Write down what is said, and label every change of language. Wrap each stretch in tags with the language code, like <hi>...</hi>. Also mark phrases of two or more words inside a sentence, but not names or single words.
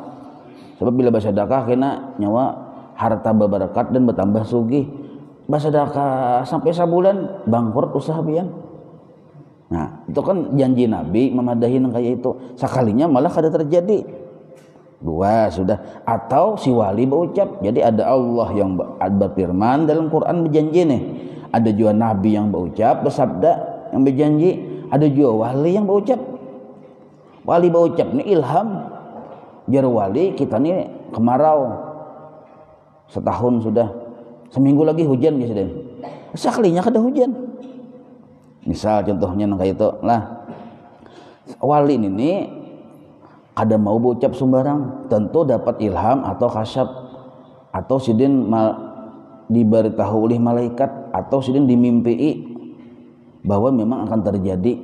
<bjn>Sebab bila bersedekah kena nyawa harta berberkat dan bertambah sugih. Bersedekah sampai sabulan bangkrut usaha pian. Nah, itu kan janji Nabi memadahin kayak itu. Sekalinya malah kada terjadi.</bjn> <id>Dua sudah. Atau si wali berucap. Jadi ada Allah yang berfirman dalam Quran berjanji nih. Ada juga Nabi yang berucap bersabda yang berjanji. Ada juga wali yang berucap. Wali berucap ini ilham.</id> <bjn>Jar wali kita nih kemarau.</bjn> <id>Setahun sudah. Seminggu lagi hujan biasa deh.</id> <bjn>Sekalinya kada hujan.</bjn> <id>Misal contohnya kayak itu lah. Wali ini kada mau berucap sembarang, tentu dapat ilham atau kasyaf atau sidin diberitahu oleh malaikat atau sidin dimimpi bahwa memang akan terjadi.</id>